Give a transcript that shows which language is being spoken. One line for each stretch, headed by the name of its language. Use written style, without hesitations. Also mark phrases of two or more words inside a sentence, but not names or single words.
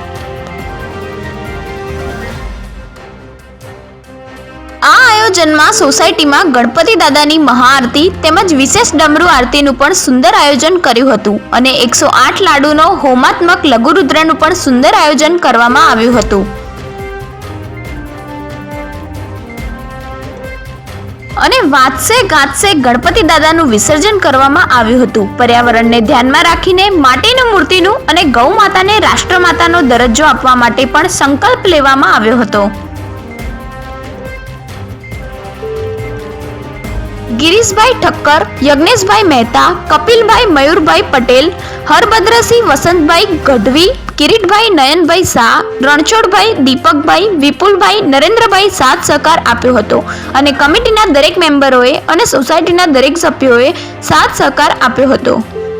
Gujarati: આ આયોજનમાં સોસાયટીમાં ગણપતિ દાદાની મહાઆરતી તેમજ વિશેષ ડમરૂ આરતીનું પણ સુંદર આયોજન કર્યું હતું અને 108 લાડુનો હોમાત્મક લઘુરુદ્રનું પણ સુંદર આયોજન કરવામાં આવ્યું હતું અને વાતસે ગાતસે ગણપતિ દાદાનું વિસર્જન કરવામાં આવ્યું હતું। પર્યાવરણને ધ્યાનમાં રાખીને માટીની મૂર્તિનું અને ગૌ માતાને રાષ્ટ્રમાતાનો દરજ્જો આપવા માટે પણ સંકલ્પ લેવામાં આવ્યો હતો। ગિરીશભાઈ ઠક્કર, યજ્ઞેશભાઈ મહેતા, કપિલભાઈ મયૂરભાઈ પટેલ, હરભદ્રસિંહ વસંતભાઈ ગઢવી, કિરીટભાઈ નયનભાઈ શાહ, રણછોડભાઈ દીપકભાઈ, વિપુલભાઈ નરેન્દ્રભાઈ સાથ સહકાર આપ્યો હતો અને કમિટીના દરેક મેમ્બરોએ અને સોસાયટીના દરેક સભ્યોએ સાથ સહકાર આપ્યો હતો।